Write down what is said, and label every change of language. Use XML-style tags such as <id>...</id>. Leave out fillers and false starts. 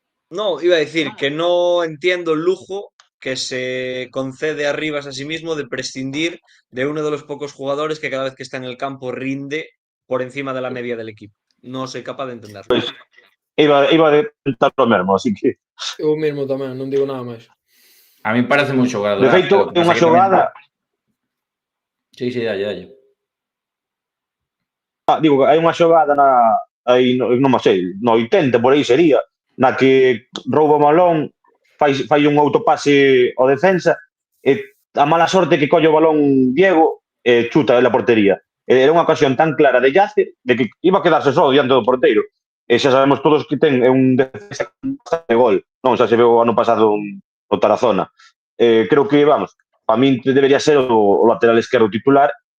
<es>no, iba a decir que no entiendo el lujo que se concede a Rivas a sí mismo de prescindir de uno de los pocos jugadores que cada vez que está en el campo rinde por encima de la media del equipo. No soy capaz de entenderlo.</es> <gl>Pois iba a tentar o mesmo, así que... Eu mesmo tamén, non digo nada máis. A mí parece un xogador. De feito, é unha xogada... Sí, dalle. Digo, hai unha xogada aí, non sei, no 80, por aí sería, na que rouba o balón, fai un autopase ao defensa, e a mala sorte que colle o balón Diego e chuta a portería. Era unha ocasión tan clara de Yace de que iba a quedarse só diante do porteiro. E xa sabemos todos que ten un defensa de gol. Non, xa se veu o ano pasado o Tarazona. Creo que, vamos, para min debería ser o lateral esquerdo titular.</gl>